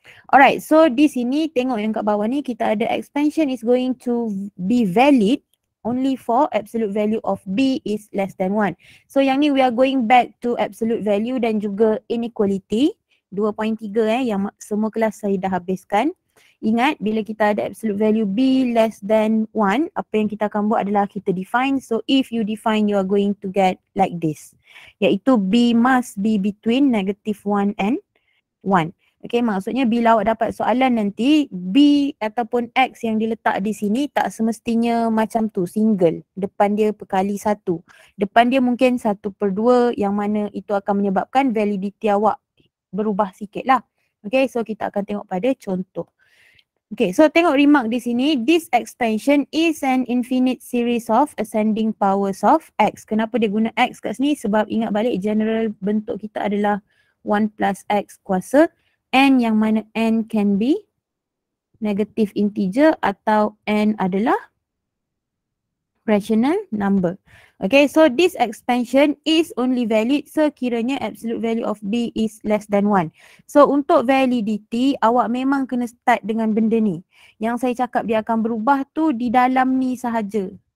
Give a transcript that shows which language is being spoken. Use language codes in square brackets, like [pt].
[en] Alright, so [ms] di sini tengok yang kat bawah ni kita ada [en] expansion is going to be valid only for absolute value of b is less than 1. [ms] So yang ni [en] we are going back to absolute value [ms] dan juga inequality 2.3 yang semua kelas saya dah habiskan. Ingat bila kita ada [en] absolute value b less than 1, [ms] apa yang kita akan buat adalah kita define. [en] So if you define, you are going to get like this. Iaitu b must be between negative 1 and 1. [ms] Okay, maksudnya bila awak dapat soalan nanti, b ataupun x yang diletak di sini tak semestinya macam tu, single. Depan dia perkali 1. Depan dia mungkin 1/2 yang mana itu akan menyebabkan validity awak berubah sikit lah. Okay, so kita akan tengok pada contoh. Okay, so tengok remark di sini. [en] This expansion is an infinite series of ascending powers of x. [ms] Kenapa dia guna x kat sini? Sebab ingat balik general bentuk kita adalah 1 plus x kuasa n, yang mana [en] n can be negative integer [ms] atau n adalah rational number. [en] Okay, so this expansion is only valid sekiranya absolute value of b is less than 1. [ms] So untuk validity, awak memang kena start dengan benda ni. Yang saya cakap dia akan berubah tu di dalam ni sahaja.